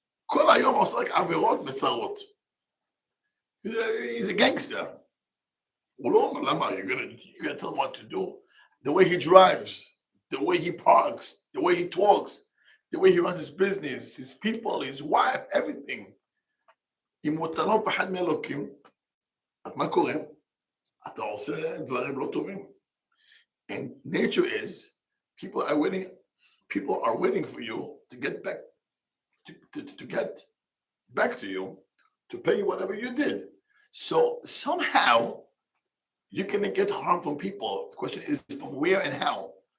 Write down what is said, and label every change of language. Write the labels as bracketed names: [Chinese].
[Hebrew] כל היום עושה רק עבירות וצרות. [English] He's a gangster. You're gonna tell him what to do. The way he drives, the way he parks, the way he talks, the way he runs his business, his people, his wife, everything. [Hebrew] אם אתה לא מפחד מאלוקים, אז מה קורה? אתה עושה דברים לא טובים. [English] And nature is, people are waiting for you to get back, to get back to you, to pay you whatever you did. So somehow, you're going to get harm from people. The question is from where and how.